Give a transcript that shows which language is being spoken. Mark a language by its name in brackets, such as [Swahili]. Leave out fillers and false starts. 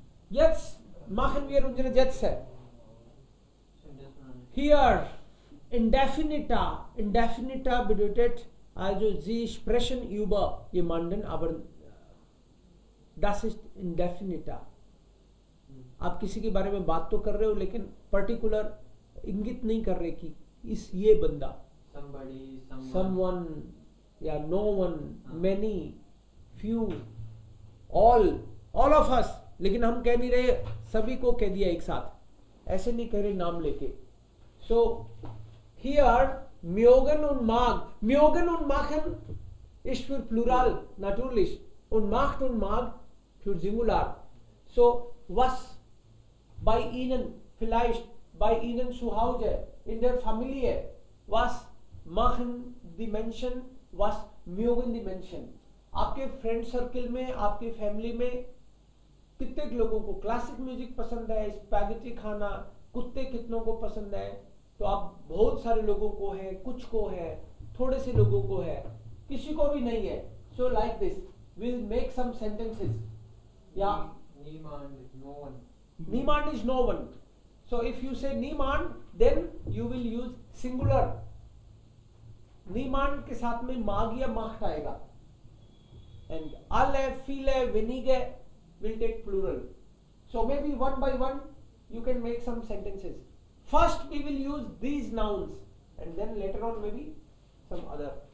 [German] Jetzt machen wir unsere Sätze. [Hindi] Sentence बनाने। [German] Hier indefinita bedeutet also sie sprechen über jemanden, aber das ist indefinita. [Hindi] आप किसी के बारे में बात तो कर रहे हो लेकिन पर्टिकुलर इंगित नहीं कर रहे कि इस ये बंदा, [English] Somebody, someone या no one, many, few, all of us. [Hindi] लेकिन हम कह नहीं रहे सभी को कह दिया एक साथ, ऐसे नहीं कह रहे नाम लेके. [English] So here [German] mögen und mag. Mögen und machen ist für Plural natürlich und macht und mag für Singular. So was bei Ihnen vielleicht, bei Ihnen zu Hause, in der Familie, was machen die Menschen, was mögen die Menschen. [Hindi] आपके friend circle में, आपके family में कितने लोगों को classic music पसंद है, spaghetti खाना, कुत्ते कितनों को पसंद है. तो आप बहुत सारे लोगों को है, कुछ को है, थोड़े से लोगों को है, किसी को भी नहीं है. [English] So like this will make some sentences. [Hindi] या [English] Niemand is no one. niemand is no one. So if you say niemand, then you will use singular. [Hindi] niemand के साथ में mag या macht आएगा. [English] And alle, viele, wenige will take plural. So maybe one by one you can make some sentences. First we will use these nouns and then later on maybe some other.